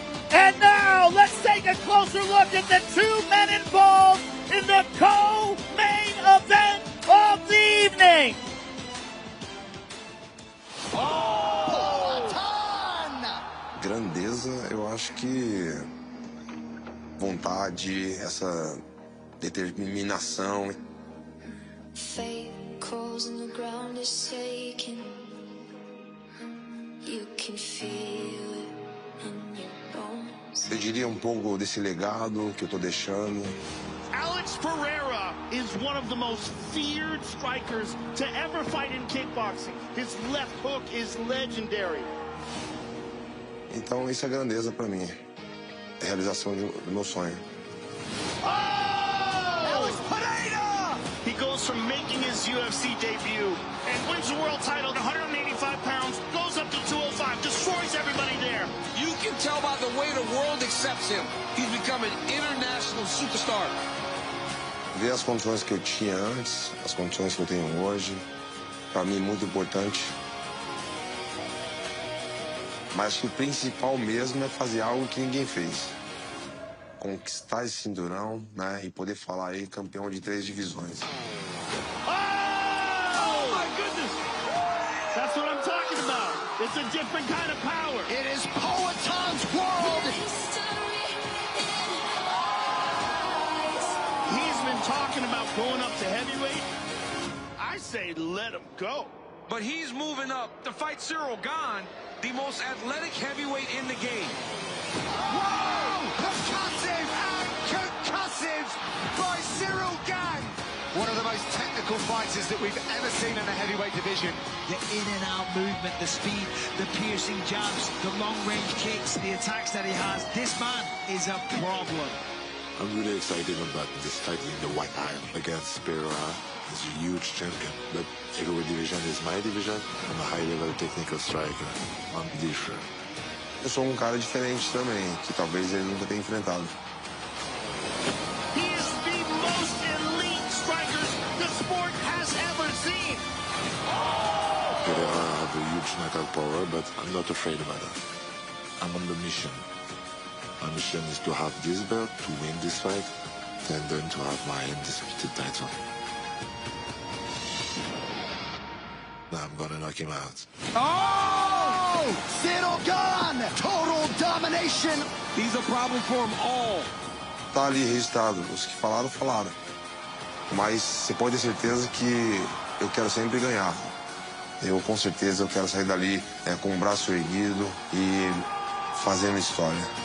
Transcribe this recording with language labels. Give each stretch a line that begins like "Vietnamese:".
English: And now, let's take a closer look at the two men involved in the co-main event of the evening.
Portuguese: Grandeza, eu acho que vontade, essa determinação.
English: Fate calls and the ground is shaking. You can feel it in your bones.
Portuguese: Eu diria pouco desse legado que eu tô deixando.
English: Alex Pereira is one of the most feared strikers to ever fight in kickboxing. His left hook is legendary.
Portuguese: Então isso é grandeza pra mim. É a realização do meu sonho.
English: Alex Pereira! He goes from making his UFC debut and wins the world title at 185 pounds, goes up to 205, destroys everybody there. You can tell by the way the world accepts him. He's become an international superstar.
Portuguese: Ver as condições que eu tinha antes, as condições que eu tenho hoje, pra mim é muito importante. Mas acho que o principal mesmo é fazer algo que ninguém fez. Conquistar esse cinturão, né, e poder falar aí campeão de 3 divisões.
English: Oh my goodness! That's what I'm talking about. It's a different kind of power. It is Poetan's world. He's been talking about going up to heavyweight. I say let him go. But he's moving up to fight Cyril Gane, the most athletic heavyweight in the game. Whoa! Percussive and concussive by Cyril Gane. One of the most technical fighters that we've ever seen in the heavyweight division. The in and out movement, the speed, the piercing jabs, the long range kicks, the attacks that he has. This man is a problem. I'm really excited about this fight in the white iron against Pereira. He's a huge champion, but heavyweight division is my division. I'm a high-level technical striker. I'm different.
Portuguese: Eu sou cara diferente também, que talvez ele nunca tenha enfrentado.
English: He is the most elite strikers the sport has ever seen. Pereira has a huge knockout power, but I'm not afraid about that. I'm on the mission. My mission is to have this belt, to win this fight, and then to have my undisputed title. I'm gonna knock him out. Oh! Cyril gone! Total domination! He's a problem for them all.
Portuguese: Tá ali registrado, os que falaram, falaram. Mas você pode ter certeza que eu quero sempre ganhar. Eu com certeza eu quero sair dali com o braço erguido e fazendo história.